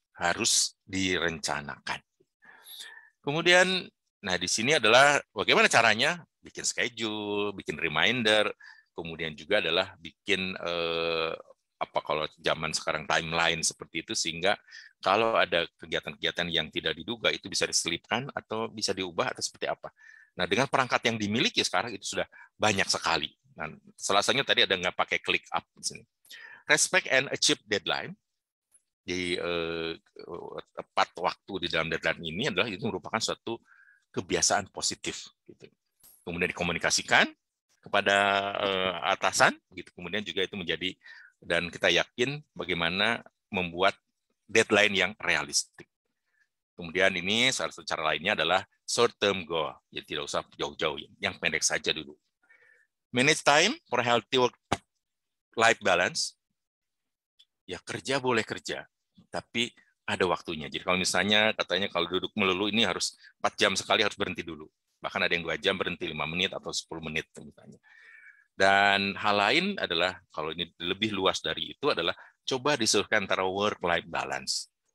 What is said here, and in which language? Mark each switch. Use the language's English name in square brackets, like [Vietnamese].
[Indonesian] harus direncanakan. Kemudian, nah di sini adalah bagaimana caranya bikin schedule, bikin reminder, kemudian juga adalah bikin apa kalau zaman sekarang timeline seperti itu, sehingga kalau ada kegiatan-kegiatan yang tidak diduga itu bisa diselipkan atau bisa diubah atau seperti apa. Nah, dengan perangkat yang dimiliki sekarang itu sudah banyak sekali. Nah, salah satunya tadi ada nggak pakai click up di sini. [English] Respect and achieve deadline. [Indonesian] Di tepat waktu di dalam deadline ini adalah itu merupakan suatu kebiasaan positif. Gitu. Kemudian dikomunikasikan kepada atasan, gitu. Kemudian juga itu menjadi, dan kita yakin bagaimana membuat deadline yang realistik. Kemudian ini salah satu cara lainnya adalah short term goal, ya tidak usah jauh-jauh, yang pendek saja dulu. [English] Manage time for healthy work life balance. [Indonesian] Ya kerja boleh kerja, tapi ada waktunya. Jadi kalau misalnya katanya kalau duduk melulu ini harus 4 jam sekali harus berhenti dulu. Bahkan ada yang 2 jam berhenti 5 menit atau 10 menit misalnya. Dan hal lain adalah, kalau ini lebih luas dari itu, adalah coba disesuaikan antara work-life balance.